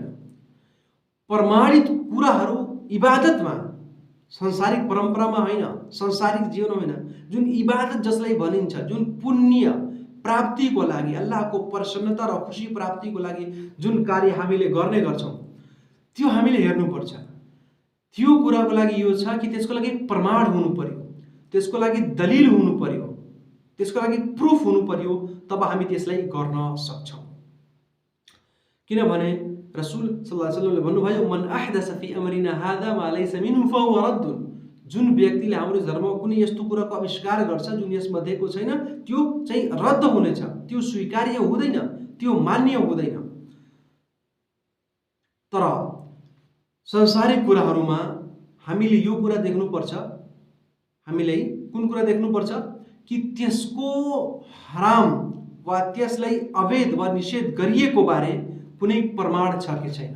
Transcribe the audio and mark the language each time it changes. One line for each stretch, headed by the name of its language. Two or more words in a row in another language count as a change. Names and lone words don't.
Nepali: प्रमाणित कुराहरू इबादतमा, संसारिक परम्परामा होइन, संसारिक जीवनमा होइन, जुन इबादत जसलाई भनिन्छ, जुन पुण्य प्राप्तिको लागि, अल्लाहको प्रसन्नता र खुसी प्राप्तिको लागि जुन कार्य हामीले गर्ने गर्छौँ, त्यो हामीले हेर्नुपर्छ। त्यो कुराको लागि यो छ कि त्यसको लागि प्रमाण हुनु पर्यो, त्यसको लागि दलिल हुनु पर्यो, त्यसको लागि प्रुफ हुनु पर्यो, तब हामी त्यसलाई गर्न सक्छौँ। किनभने
Arabic: رسول صلى الله عليه وسلم
Nepali: भन्नुभयो,
Arabic: من أحدث في أمرنا هذا ما ليس منه فهو رد.
Nepali: जुन व्यक्तिले हाम्रो धर्ममा कुनै यस्तो कुराको आविष्कार गर्छ जुन यसमध्येको छैन, त्यो चाहिँ रद्द हुनेछ, त्यो स्वीकार्य हुँदैन, त्यो मान्य हुँदैन। तर संसारिक कुराहरूमा हामीले यो कुरा देख्नुपर्छ, हामीलाई कुन कुरा देख्नुपर्छ कि त्यसको हराम वा त्यसलाई अवैध वा निषेध गरिएको बारे कुनै प्रमाण छ कि छैन।